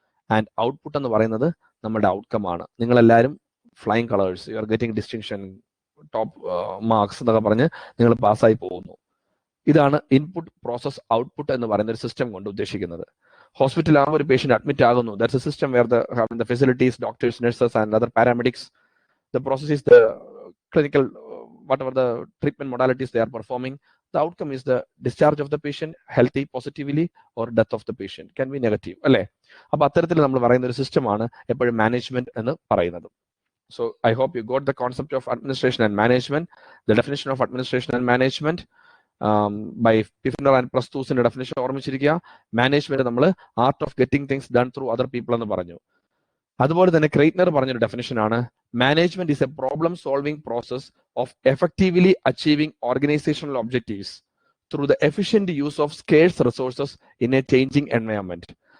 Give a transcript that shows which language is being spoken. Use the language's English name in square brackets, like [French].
[Malayalam] And output എന്ന് പറയുന്നത് നമ്മുടെ ഔട്ട്കം ആണ്. നിങ്ങളെല്ലാവരും flying colours, [English] you are getting distinction, [Malayalam] top marks എന്നൊക്കെ പറഞ്ഞ് നിങ്ങൾ പാസ്സായി പോകുന്നു. ഇതാണ് ഇൻപുട്ട്, പ്രോസസ്, ഔട്ട്പുട്ട് എന്ന് പറയുന്ന ഒരു സിസ്റ്റം കൊണ്ട് ഉദ്ദേശിക്കുന്നത്. ഹോസ്പിറ്റലാകുമ്പോൾ ഒരു പേഷ്യന്റ് അഡ്മിറ്റ് ആകുന്നു. [English] That's a system where the facilities, doctors, nurses and other paramedics. The process is the clinical, whatever the treatment modalities they are performing. The outcome is the discharge of the patient healthy positively or death of the patient can be negative, അല്ലേ? [Malayalam] അപ്പൊ അത്തരത്തിൽ നമ്മൾ പറയുന്ന ഒരു സിസ്റ്റമാണ് എപ്പോഴും management എന്ന് പറയുന്നത്. [English] So I hope you got the concept of administration and management, the definition of administration and management. [Malayalam] By Pfiffner and Prasthusന്റെ definition ഓർമ്മിച്ചിരിക്കുക. Management നമ്മൾ [English] art of getting things done through other people [Malayalam] എന്ന് പറഞ്ഞു. അതുപോലെ തന്നെ ക്രെയ്റ്റ്നർ പറഞ്ഞൊരു definition ആണ് [English] Management is a problem solving process of effectively achieving organisational objectives through the efficient use of scarce resources in a changing environment.